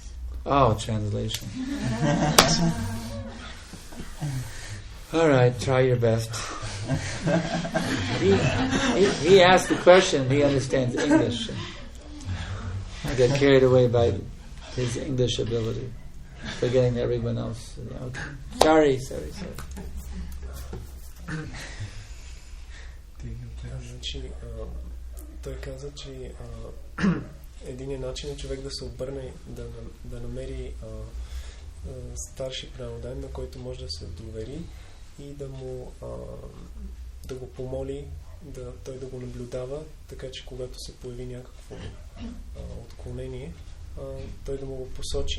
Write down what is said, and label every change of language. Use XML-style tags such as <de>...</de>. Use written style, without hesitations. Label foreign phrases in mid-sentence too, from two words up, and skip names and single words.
<en>Oh, translation. All right, try your best. He asked the question, he understands English. I get carried away by his English ability, forgetting everyone else. Okay. Sorry.</en> <bg>Значи, той каза, че Единият начин е човек да се обърне, да намери старши преданен, на който може да се довери и да му да го помоли, той да го наблюдава, така че когато се появи някакво отклонение, той да му го посочи.</bg>